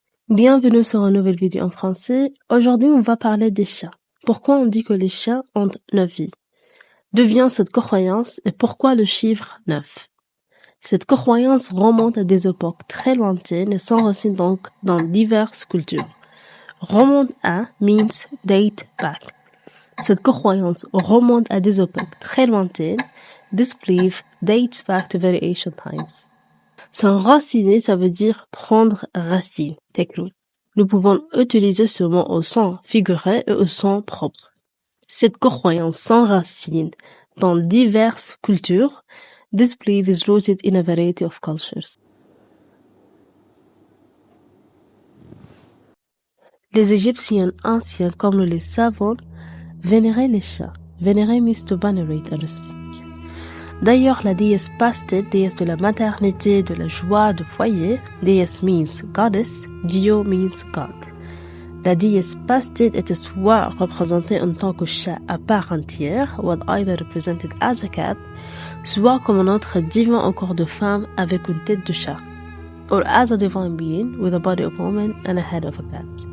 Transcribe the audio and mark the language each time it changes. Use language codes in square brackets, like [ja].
[fr] Bienvenue sur une nouvelle vidéo en français. Aujourd'hui, on va parler des chats. Pourquoi on dit que les chats ont 9 vies? D'où vient cette croyance et pourquoi le chiffre 9? Cette croyance remonte à des époques très lointaines et s'enracine donc dans diverses cultures. [en] Remonte à means date back. [fr] Cette croyance remonte à des époques très lointaines. [en] This belief dates back to very ancient times. [fr] S'enraciner, ça veut dire prendre racine, [en] take root. [fr] Nous pouvons utiliser ce mot au sens figuré et au sens propre. Cette croyance s'enracine dans diverses cultures. [en] This belief is rooted in a variety of cultures. [fr] Les Égyptiens anciens, comme nous les savons, vénéraient les chats. [en] Vénérer means to venerate and respect. [fr] D'ailleurs, la déesse Bastet, déesse de la maternité, de la joie, du foyer, déesse [en] means goddess, [fr] Dio [en] means God. [fr] La déesse Bastet était soit représentée en tant que chat à part entière, [en] was either represented as a cat, [fr] soit comme un autre divin au corps de femme avec une tête de chat, [en] or as a divine being with a body of a woman and a head of a cat.